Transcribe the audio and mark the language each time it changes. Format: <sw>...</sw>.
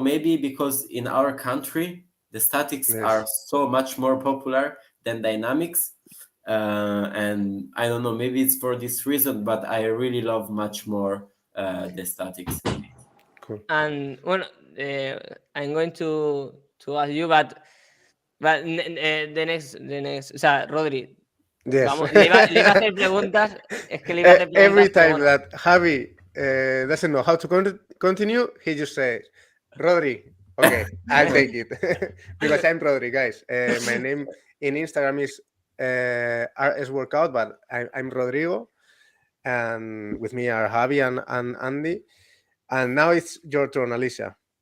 <en>Maybe because in our country the statics are so much more popular than dynamics, and I don't know. Maybe it's for this reason, but I really love much more the statics. Cool. And well, I'm going to ask you, but the next,</en> <es>o sea,</es> <en>Rodri. Yes.</en> <es>Vamos, le iba a hacer preguntas. Es que le iba a hacer preguntas.</es> <en>Every time that Javi doesn't know how to continue, he just says, Rodri. Okay, I'll take it. Because I'm Rodri, guys. My name in Instagram is RS Workout, but I'm Rodrigo. And with me are Javi and Andy. And now it's your turn, Alisia.</en>